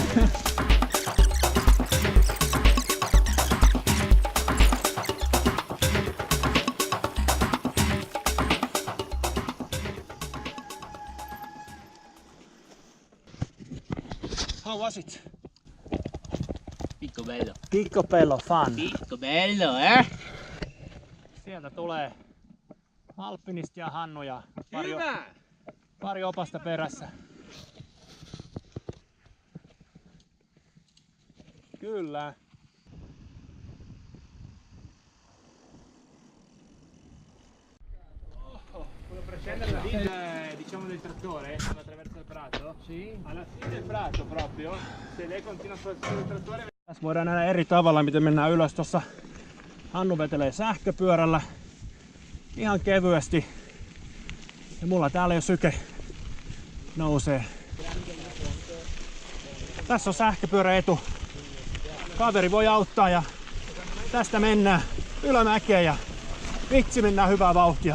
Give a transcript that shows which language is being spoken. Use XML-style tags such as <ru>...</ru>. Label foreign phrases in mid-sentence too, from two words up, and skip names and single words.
<en>How was it? Piccobello. Piccobello fun. Piccobello,</en> <fi>Sieltä tulee Alpinist ja Hannu ja Hyvä. pari opasta perässä. Kyllä.</fi> <it>Quello per scendere la vita, diciamo, del trattore attraverso il prato. Sì. Alla fine del prato proprio, se lei continua sul trattore.</it> <fi>Tässä voidaan nähdä eri tavalla, miten mennään ylös. Tossa Hannu vetelee sähköpyörällä ihan kevyesti. Ja mulla täällä jo syke nousee. Tässä on sähköpyöräetu. Kaveri voi auttaa ja tästä mennään ylämäkeen ja vitsi mennään hyvää vauhtia.</fi>